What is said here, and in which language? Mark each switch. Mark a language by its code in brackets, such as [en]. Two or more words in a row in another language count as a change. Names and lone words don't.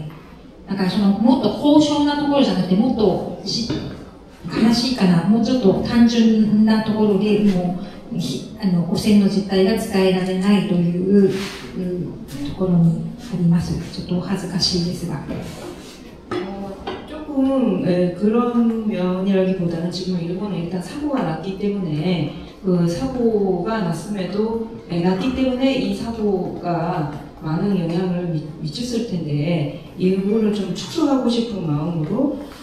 [ja] だからそのもっと高尚なところじゃなくて、もっと悲しいかな、もうちょっと単純なところでもう汚染の実態が伝えられないというところにあります。ちょっとお恥ずかしいですが。 [ko] 조금 그런 면이라기보다는 지금 일본은 일단 사고가 났기 때문에 그 사고가 났기 때문에 이 사고가 많은 영향을 미쳤을 텐데 이거를 좀 축소하고 싶은 마음으로